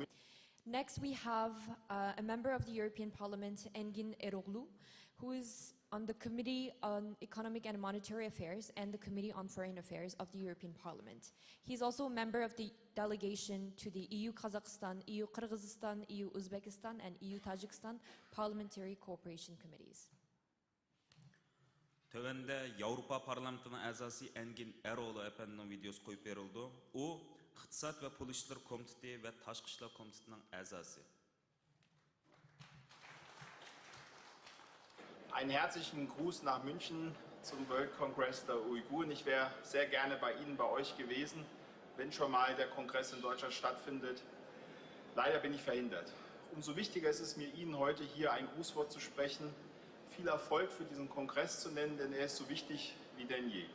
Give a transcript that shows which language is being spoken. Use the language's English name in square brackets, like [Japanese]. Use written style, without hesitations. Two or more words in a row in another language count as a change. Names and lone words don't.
[English] Next, we have a member of the European Parliament, Engin Eroglu, who is on the Committee on Economic and Monetary Affairs and the Committee on Foreign Affairs of the European Parliament. He's also a member of the delegation to the EU-Kazakhstan, EU-Kyrgyzstan, EU-Uzbekistan, and EU-Tajikistan Parliamentary Cooperation Committees. [Uzbek] Tövende Avrupa Parlamentining a'zosi Engin Eroglu efendining videosi qo'yib berildi. U Iqtisod va Pul ishlar komiteti va Tashqi ishlar komitetining a'zosi. [German] Einen herzlichen Gruß nach München zum World Congress der Uiguren. Ich wäre sehr gerne bei Ihnen, bei euch gewesen, wenn schon mal der Kongress in Deutschland stattfindet. Leider bin ich verhindert. Umso wichtiger ist es mir, Ihnen heute hier ein Grußwort zu sprechen, viel Erfolg für diesen Kongress zu nennen, denn er ist so wichtig wie denn je.